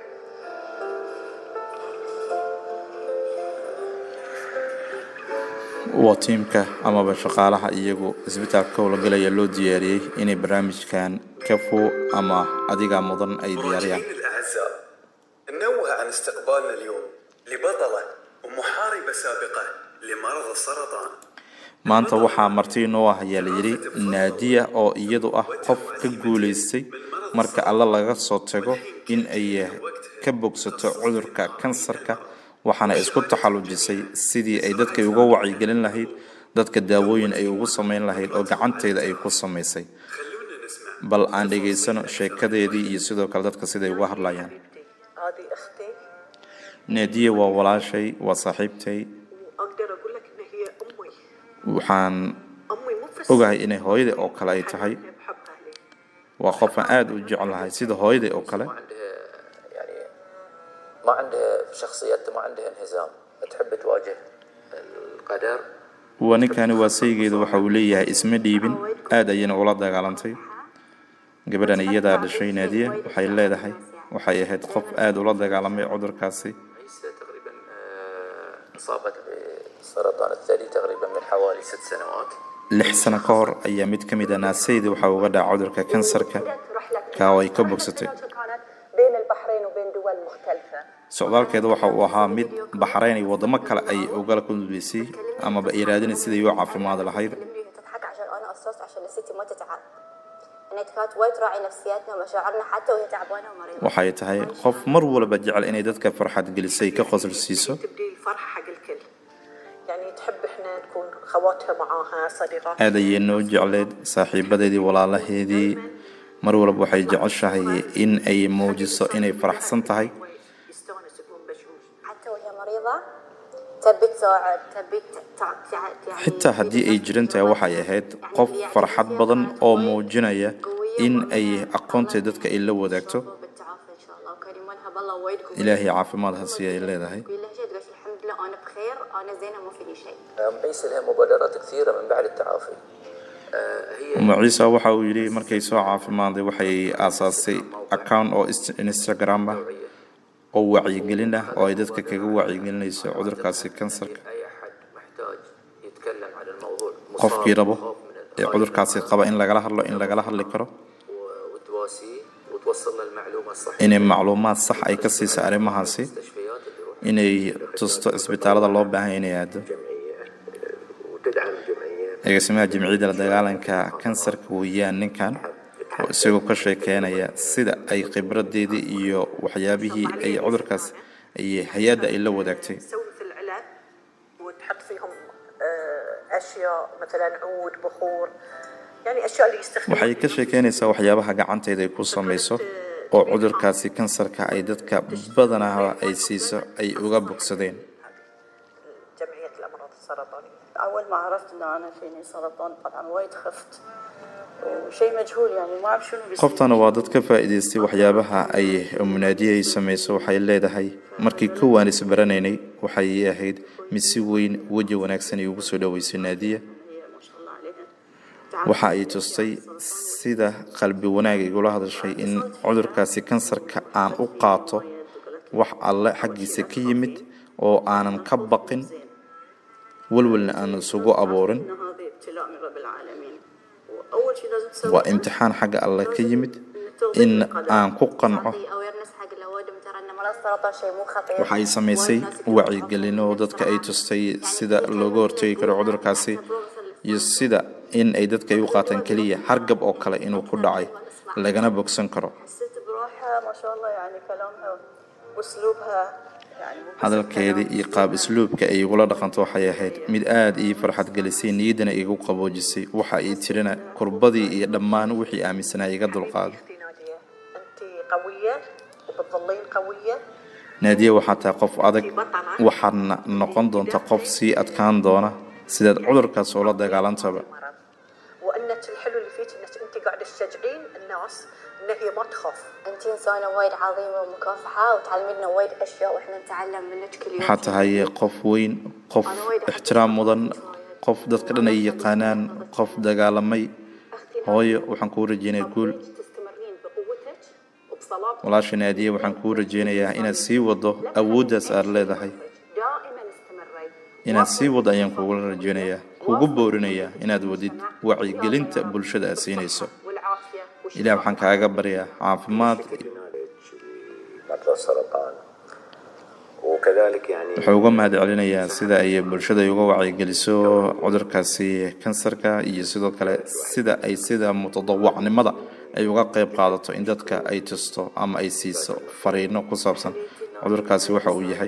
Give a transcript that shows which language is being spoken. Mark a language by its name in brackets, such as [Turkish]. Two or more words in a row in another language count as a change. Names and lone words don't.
[Arabic] وتيمك أما بشقالها إيجو إسبتال كولا قليا لو دياري إني برامج كان كفو أما أديقا مضن أي دياريان. الأعزاء نوه عن استقبالنا اليوم لبطلة ومحاربة سابقة لمرض السرطان. [Somali] maanta waxaa marti noo ah ayaa la yiri Nadia oo iyadu ah qof ka guuleystay marka alla laga soo tago in ay ka bogsato cudurka kansarka waxaana isku taxallujisay sidii ay dadka uga wacyigelin lahayd dadka daawooyin ay ugu sameyn lahayd oo gacanteeda ay ku sameysay. bal aan dhageysano sheekadeedii iyo sidoo kale dadka sida ay uga hadlayaan. [Arabic] هذه أختي. [Somali] Nadia waa walaashay waa saaxiibtay [Arabic] أقدر أقول لك إن هي أمي. [Somali] waxaan [Arabic] أمي مو بس. [Somali] ogahay inay hooyada oo kale ay tahay [Arabic] بحبها لي. [Somali] waa qof aan aad u jecelahay sida hooyada oo kale. [Arabic] يعني ما عندها شخصيتها ما عندها انهزام تحب تواجه القدر. [Somali] waninkani waa saygeedu waxa uu leeyahay isma dhiibin aad ayayna ula dagaalantay. gabadhan iyada dhashay Nadia waxay leedahay waxay ahayd qof aad ula dagaalamay cudurkaasi. [Arabic] عيسى تقريبا اصابت بالسرطان الثدي تقريبا من حوالي 6 سنوات. [Somali] 6 sano ka hor ayaa mid ka mid ah naasayda waxa uga dhacay cudurka kansarka ka way ka bogsatay. [Arabic] كانت بين البحرين وبين دول مختلفة. [Somali] socdaalkeedu waxa uu ahaa mid Baxrayn iyo wadamo kale ay uga kulmisay ama ba iraadin sidii uu caafimaad lahayd. [Arabic] تضحك عشان أنا أصوص عشان الست ما تتعب. إنها كانت وايد راعي نفسياتنا ومشاعرنا حتى وهي تعبانة ومريضة. [Somali] waxay tahay qof mar walba jecel inay dadka farxad gelisay ka qosolsiiso. [Arabic] تبدي الفرحة حق الكل. يعني تحب إحنا نكون خواتها معاها صديقات. [Somali] aad ayay noo jecleed saaxiibadeedii walaalaheedii mar walba waxay jeceshahay in ay muujiso inay faraxsan tahay. [Arabic] يستانس يكون بشوش. حتى وهي مريضة تبي تساعد تبي يعني. [Somali] xitaa haddii ay jiran tahay waxay ahayd qof farxad badan oo muujinaya in ay aqoonteeda dadka ay la wadaagto. [Arabic] بالتعافي إن شاء الله وكان يمنها بالله وايد قوي. [Somali] ilaahay caafimaad ha siiyo ay leedahay. [Arabic] تقول لها جد بس الحمد لله أنا بخير أنا زينة ما فيني شيء. عيسى لها مبادرات كثيره من بعد التعافي. هي [Somali] Ciise waxa uu yiri markay soo caafimaaday waxay aasaasay account oo Instagram ah oo wacyigelin ah oo ay dadka kaga wacyigelinayso cudurkaasi kansarka. [Arabic] اي احد محتاج يتكلم عن الموضوع [Somali] qofkii rabo ee cudurkaasi qaba in lagala hadli karo [Arabic] وتواسيه وتوصل له المعلومه الصحيحه. [Somali] inay macluumaad sax ay ka siiso arrimahaasi [Arabic] المستشفيات اللي يروح [Somali] inay tusto isbitaalada loo baahan yahay inay aado. [Arabic] جمعيه وتدعم الجمعيه. [Somali] agaasimaha jamciyadda la dagaalanka kansarka weeyaan ninkan oo isagoo ka sheekeynaya sida ay khibradeedii iyo waxyaabihii ay cudurkaas ay hay'adda ay la wadaagtay. [Arabic] تسوي في العلاج وتحط فيهم أشياء مثلا عود بخور يعني أشياء اللي يستخدمونها [Somali] waxay ka sheekeynaysaa waxyaabaha gacanteeda ay ku samayso oo cudurkaasi kansarka ay dadka badanaa ay siiso ay uga bogsadeen. [Arabic] جمعية الأمراض السرطانية. أول ما عرفت إن أنا فيني سرطان طبعا وايد خفت وشيء مجهول يعني ما أعرف شنو بيصير. [Somali] qoftana waa dad ka faa'iidaystay waxyaabaha ay munaadiye ay samayso. waxay leedahay markii kowaan is baranaynay waxay ahayd mid si weyn waji wanaagsan ay ugu soo dhaweysay naadiya. [Arabic] ما شاء الله عليها. [Somali] waxa ay tustay sida qalbi wanaag igula hadashay in cudurkaasi kansarka aan u qaato wax alle xaggiisa ka yimid oo aanan ka baqin walwalna aan isugu abuurin. [Arabic] إن هذا ابتلاء من رب العالمين وأول شيء لازم تسويه [Somali] waa imtixaan xagga alle ka yimid in aan ku qanco. [Arabic] awareness حق الأوادم ترى إن مرض السرطان شيء مو خطير. [Somali] waxa ay samaysay wacyigelin oo dadka ay tustay sida looga hortagi karo cudurkaasi iyo sida in ay dadka ay u qaataan kaliya hargab oo kale inuu ku dhacay lagana bogsan karo. [Arabic] حسيت بروحها ما شاء الله يعني كلامها وأسلوبها يعني مو بس [Somali] hadalkeedii iyo qaab isluubka ay igula dhaqanto waxay ahayd mid aad ii farxad gelisay, niyaddana igu qaboojisay. waxa ay tirina kurbadii iyo dhammaan wixii aaminsanaa iga dulqaaday. [Arabic] أختي نادية أنت قوية وبتظلين قوية. [Somali] naadiye waxaa tahay qof adag, waxaadna noqon doonta qof sii adkaan doona sidaad cudurkaas ula dagaalantaba. [Arabic] مرض. وأنك الحلو اللي فيك أنك أنت قاعدة تشجعين الناس إن هي ما تخاف. أنتي إنسانة وايد عظيمة ومكافحة وتعلمينا وايد أشياء وإحنا نتعلم منك كل يوم. [Somali] waxaa tahay qof weyn, qof ixtiraam mudan, qof dadka dhan ay yaqaanaan, qof dagaalamay. hooyo waxaan kuu rajeynayaa guul. [Arabic] تستمرين بقوتك وبصلابتك. [Somali] walaasha naadiye waxaan kuu rajeynayaa inaad sii wado awooddaas aad leedahay. [Arabic] دائما استمري. [Somali] inaad sii wado ayaan kugula rajeynayaa, kugu boorinayaa inaad wadid wacyigelinta bulshada aad siinayso. [Arabic] والعافية [Somali] ilaah waxaan kaaga baryaa caafimaad. [Arabic] مرضى السرطان وكذلك يعني [Somali] wuxuu uga mahad celinayaa sida ay bulshada uga wacyigeliso cudurkaasi kansarka iyo sidoo kale sida ay sida mutadawacnimada ay uga qayb qaadato in dadka ay tusto ama ay siiso fariino ku saabsan cudurkaasi waxa uu yahay.